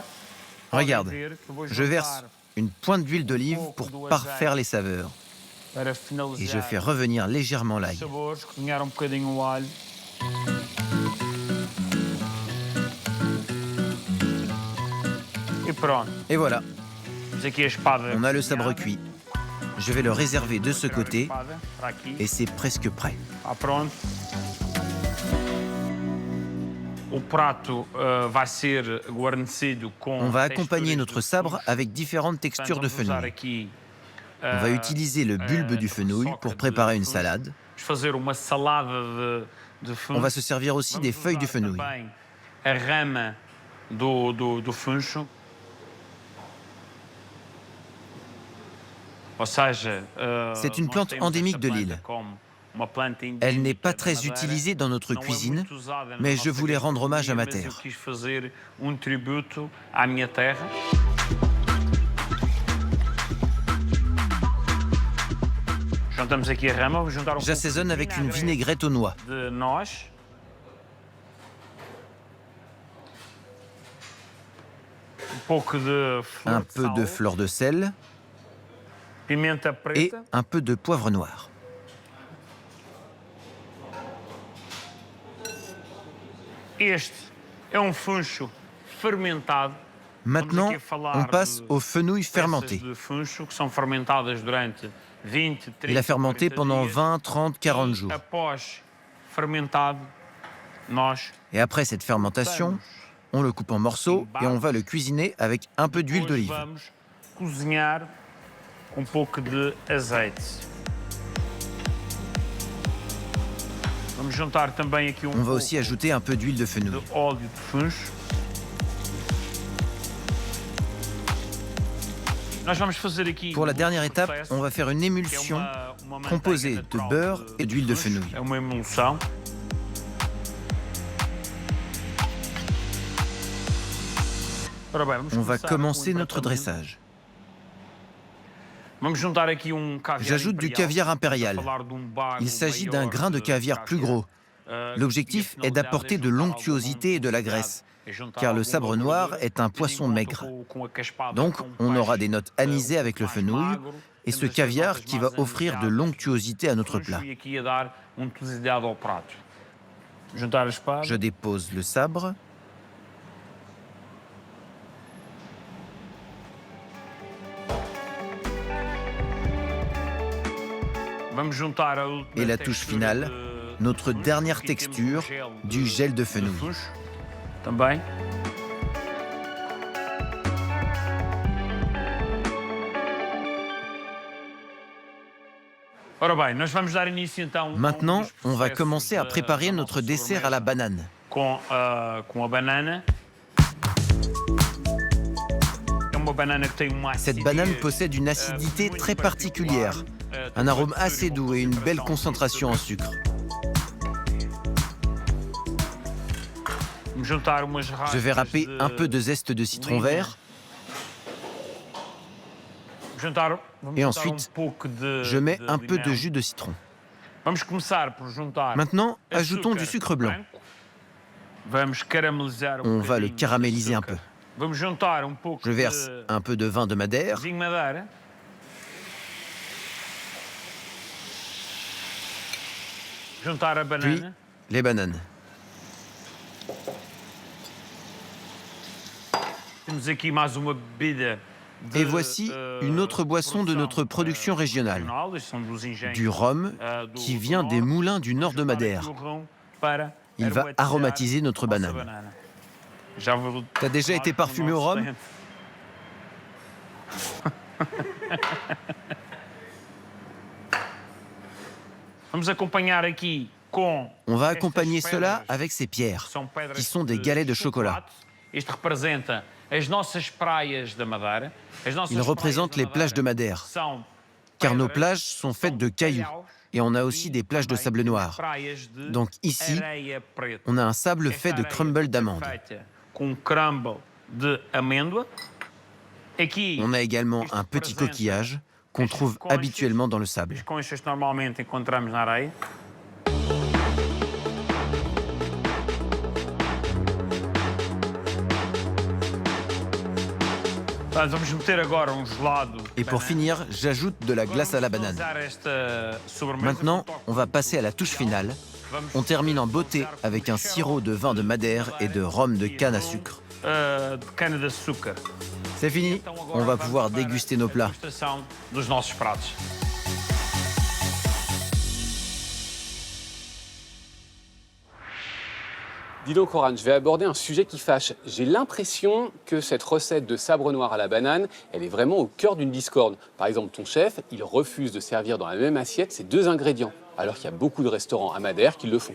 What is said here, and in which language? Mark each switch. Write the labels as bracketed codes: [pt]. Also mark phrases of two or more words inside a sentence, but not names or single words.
[fr] Regarde, [pt] podem ver que vou [fr] je verse [pt] juntar [fr] une pointe d'huile d'olive pour parfaire les saveurs. [pt] para [fr] Et je [pt] finalizar [fr] fais revenir légèrement [pt] os [fr] l'ail. [pt] sabores, cozinhar bocadinho o alho. E pronto, [fr] Et voilà, [pt] temos aqui a espada. [fr] on a le sabre [pt] cozinhada. [fr] cuit. Je vais le réserver de ce [pt] Tirar a [fr] côté [pt] espada para aqui. [fr] et c'est presque prêt. [pt] Está pronto. O prato vai ser guarnecido com. [fr] On va accompagner [pt] texturas [fr] notre [pt] de [fr] sabre [pt] fungos. [fr] avec différentes textures de [pt] Portanto, vamos usar [fr] fenouil. [pt] aqui, [fr] On va utiliser le bulbe du fenouil pour préparer une salade. [pt] Vamos fazer uma salada de [fr] On [pt] fungos. [fr] va se servir aussi des [pt] Vamos [fr] feuilles du [pt] usar [fr] fenouil. [pt] também a rama do funcho. Ou seja, [fr] C'est une [pt] nós [fr] plante [pt] temos [fr] endémique [pt] esta [fr] de [pt] planta [fr] l'île. [pt] como uma planta [fr] Elle n'est [pt] endémica [fr] pas [pt] da [fr] très [pt] Madeira. [fr] utilisée dans notre [pt] Não é [fr] cuisine, [pt] muito usada na [fr] mais je [pt] nossa [fr] voulais rendre hommage à ma [pt] gastronomia, [fr] terre. [pt] mas eu quis fazer tributo à minha terra. Juntamos aqui a rama, vou juntar [fr] J'assaisonne avec une vinaigrette aux noix. [pt] de noz. Pouco de fleur [fr] Un [pt] de [fr] peu [pt] sal. [fr] de fleur de sel, [pt] pimenta [fr] et [pt] preta. [fr] un peu de poivre noir. [pt] Este é funcho fermentado. [fr] Maintenant, on passe aux fenouilles fermentées. [pt] De funcho que são fermentadas durante 20, 30, [fr] Il a fermenté [pt] 40 [fr] pendant [pt] dias. [fr] 20, 30, 40 jours. [pt] Após fermentado, nós [fr] Et après cette fermentation, on le coupe en morceaux et on va le cuisiner avec un peu d'huile d'olive. [pt] vamos cozinhar com pouco de azeite. Vamos juntar também aqui [fr] On va aussi ajouter un peu d'huile de de fenouil. [pt] óleo de funcho. Nós vamos fazer aqui [fr] Pour la dernière [pt] um [fr] étape, [pt] processo [fr] on va faire une [pt] que é [fr] émulsion [pt] uma manteiga [fr] composée de [pt] natural [fr] beurre et d'huile de [pt] funcho. [fr] fenouil. [pt] É uma emulsão. Ora bem, vamos [fr] On va [pt] começar [fr] commencer [pt] com o [fr] notre [pt] empratamento. [fr] dressage. [pt] Vamos juntar aqui caviar [fr] J'ajoute du [pt] impérial. [fr] caviar impérial. [pt] Estamos a falar de bago [fr] Il s'agit [pt] maior [fr] d'un grain de caviar plus gros. L'objectif est d'apporter de l'onctuosité et de la graisse, car le sabre noir est un poisson maigre. Donc, on aura des notes anisées avec le fenouil et ce caviar qui va offrir de l'onctuosité à notre plat. Je dépose le sabre. Et la touche finale, notre dernière texture, du gel de fenouil. [pt] Também. Ora bem, nós vamos dar início então [fr] Maintenant, [pt] aos [fr] on va [pt] processos [fr] commencer à [pt] da- [fr] préparer [pt] da [fr] notre [pt] nossa [fr] dessert à la [pt] sobremesa [fr] banane. [pt] com a banana. É uma banana que tem uma [fr] Cette [pt] acidez, [fr] banane possède une acidité [pt] muito [fr] très particulière, [pt] particular, [fr] un arôme [pt] tem uma [fr] assez doux et une belle concentration en sucre. [pt] Vamos juntar umas [fr] Je vais [pt] raspas [fr] râper un peu de zeste de citron vert [pt] vamos [fr] et [pt] juntar [fr] ensuite, [pt] pouco de, [fr] je mets un peu [pt] limão. [fr] de jus de citron. [pt] Vamos começar por juntar [fr] Maintenant, ajoutons [pt] açúcar [fr] du sucre blanc. [pt] branco. Vamos caramelizar [fr] On va le [pt] bocadinho de [fr] caraméliser un [pt] açúcar. [fr] peu. [pt] Vamos juntar pouco [fr] Je verse un peu de vin de Madère. [pt] vinho Madeira. Juntar a [fr] Puis, [pt] banana. [fr] les bananes. [pt] Temos aqui mais uma bebida de, [fr] Et voici une autre boisson de notre production régionale, [pt] Isto são dos engenhos, [fr] du rhum [pt] do- [fr] qui [pt] do [fr] vient des [pt] norte. [fr] moulins du nord de [pt] Juntar aqui [fr] Madère. [pt] o rum para [fr] Il va [pt] aromatizar [fr] aromatiser notre [pt] a nossa [fr] banane. [pt] banana. Já vou- [fr] T'as déjà été parfumé au rhum? [pt] Vamos acompanhar aqui com [fr] On va [pt] estas [fr] accompagner cela [pt] pedras, [fr] avec ces pierres, [pt] que são pedras [fr] qui sont des galets de chocolat. [pt] chocolate. Isto representa as nossas praias da Madeira. As nossas [fr] Il représente [pt] praias [fr] les [pt] da [fr] plages de [pt] Madeira [fr] Madère, [pt] são [fr] car nos [pt] pedras, [fr] plages sont faites de cailloux. [pt] calhaus, [fr] Et on a aussi des plages de [pt] também [fr] sable noir. [pt] praias de [fr] Donc ici, [pt] areia preta. [fr] on a un sable [pt] Esta [fr] fait de areia crumble [pt] é [fr] d'amande. [pt] feita com crumble de amêndoa. Aqui, [fr] On a également [pt] isto [fr] un petit [pt] representa [fr] coquillage qu'on [pt] estas [fr] trouve [pt] conchas. [fr] habituellement dans le sable. [pt] As conchas que normalmente encontramos na areia. Vamos meter agora gelado. [fr] Et pour finir, j'ajoute de la glace à la banane. Maintenant, on va passer à la touche finale. On termine en beauté avec un sirop de vin de Madère et de rhum de canne à sucre. [pt] de cana-de-açúcar. [fr] C'est fini, on va pouvoir déguster nos plats. [pt] Degustação dos nossos pratos. [fr] Dis donc, Oran, je vais aborder un sujet qui fâche. J'ai l'impression que cette recette de sabre noir à la banane, elle est vraiment au cœur d'une discorde. Par exemple, ton chef, il refuse de servir dans la même assiette ces deux ingrédients, alors qu'il y a beaucoup de restaurants à Madère qui le font.